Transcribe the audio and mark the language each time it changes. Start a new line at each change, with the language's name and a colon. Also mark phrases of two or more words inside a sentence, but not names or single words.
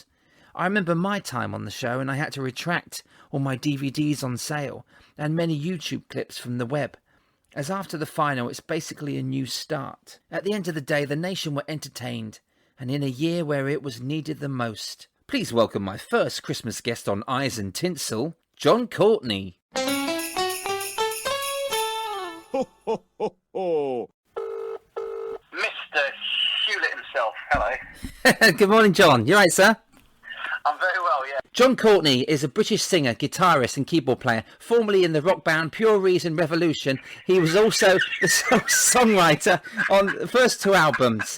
English: I remember my time on the show, and I had to retract all my DVDs on sale and many YouTube clips from the web, as after the final it's basically a new start. At the end of the day, the nation were entertained, and in a year where it was needed the most. Please welcome my first Christmas guest on Eyes and Tinsel, Jon Courtenay. Ho, ho, ho, ho. Mr. Hewlett himself, hello. Good morning, Jon. You right, sir? I'm very well, yeah. Jon Courtenay is a British singer, guitarist and keyboard player, formerly in the rock band Pure Reason Revolution. He was also the songwriter on the first two albums.